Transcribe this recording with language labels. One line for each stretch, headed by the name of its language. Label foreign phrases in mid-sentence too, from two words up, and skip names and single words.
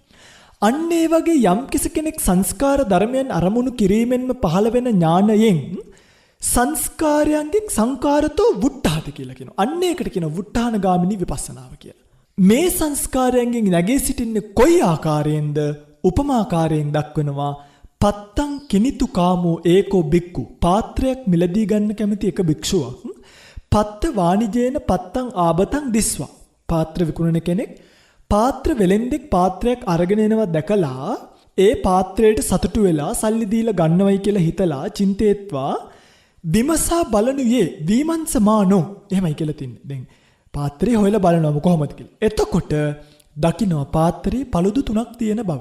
Sinhala: අන්න ඒ වගේ යම් කෙනෙක් සංස්කාර ධර්මයන් අරමුණු කිරීමෙන්ම පහළ වෙන ඥානයෙන් සංස්කාරයන්ගෙන්
Pali: සංකාරතෝ වුට්ටාති
Sinhala: කියලා කියනවා. අන්න ඒකට කියනවා වුට්ටානගාමිනී විපස්සනාව කියලා. මේ සංස්කාරයන්ගෙන් නැගී සිටින්නේ කොයි ආකාරයෙන්ද? උපමාකාරයෙන් දක්වනවා.
Pali: පත්තං කිනිතු කාමෝ ඒකෝ බික්කු.
Sinhala: පාත්‍රයක් මිලදී ගන්න කැමති එක භික්ෂුවක්
Pali: පත්ත වාණිජේන පත්තං ආබතං දිස්වා.
Sinhala: පාත්‍ර විකුණන කෙනෙක් පාත්‍ර වෙලෙන්දෙක් පාත්‍රයක් අරගෙන එනවා දැකලා ඒ පාත්‍රයට සතුටු වෙලා සල්ලි දීලා ගන්නවයි කියලා හිතලා චින්තේත්වා විමසා බලනුයේ විමංසමානෝ. එහෙමයි කියලා තින්නේ. දැන් පාත්‍රය හොයලා බලනවා කොහොමද කියලා. එතකොට දකින්න පාත්‍රයේ පළුදු 3ක් තියෙන බව.